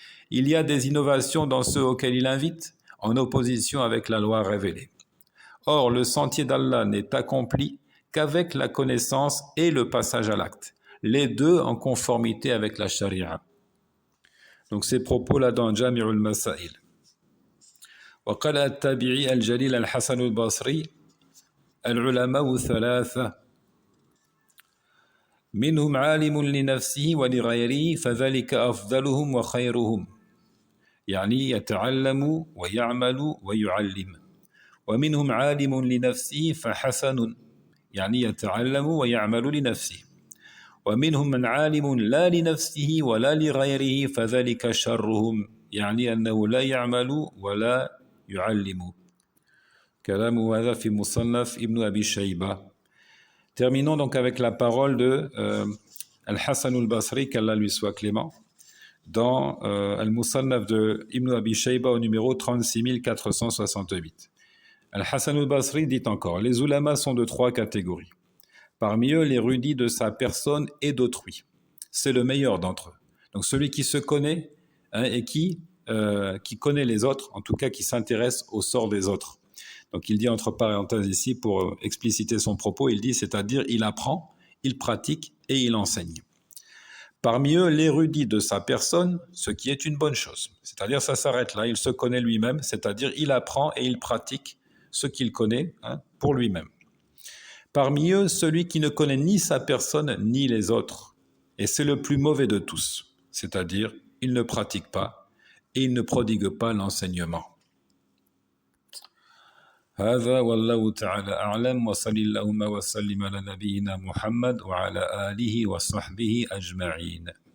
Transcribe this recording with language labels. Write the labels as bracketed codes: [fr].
[fr] Il y a des innovations dans ceux auxquels il invite, en opposition avec la loi révélée. Or, le sentier d'Allah n'est accompli qu'avec la connaissance et le passage à l'acte, les deux en conformité avec la charia. Donc ces propos-là dans Jami' al-Masail. [ar] وقال التابعي الجليل الحسن البصري العلماء ثلاثة منهم عالم لنفسه ولغيره فذلك أفضلهم وخيرهم يعني يتعلم ويعمل ويعلم ومنهم عالم لنفسه فحسن يعني يتعلم ويعمل لنفسه ومنهم من عالم لا لنفسه ولا لغيره فذلك شرهم يعني أنه لا يعمل ولا يعلم. كلام هذا في مصنف ابن أبي شيبة. [fr] Terminons donc avec la parole de Al-Hassan al-Basri, qu'Allah lui soit clément, dans Al-Musannaf de Ibn Abi Shayba au numéro 36468. Al-Hassan al-Basri dit encore: les ulamas sont de 3 catégories. Parmi eux, l'érudit de sa personne et d'autrui. C'est le meilleur d'entre eux. Donc celui qui se connaît et qui connaît les autres, en tout cas qui s'intéresse au sort des autres. Donc il dit entre parenthèses ici, pour expliciter son propos, il dit, c'est-à-dire il apprend, il pratique et il enseigne. Parmi eux, l'érudit de sa personne, ce qui est une bonne chose. C'est-à-dire ça s'arrête là, il se connaît lui-même, c'est-à-dire il apprend et il pratique ce qu'il connaît pour lui-même. Parmi eux, celui qui ne connaît ni sa personne ni les autres. Et c'est le plus mauvais de tous. C'est-à-dire, il ne pratique pas et il ne prodigue pas l'enseignement. [ar] هذا والله تعالى أعلم وصلى اللهم وسلم على نبينا محمد وعلى آله وصحبه أجمعين.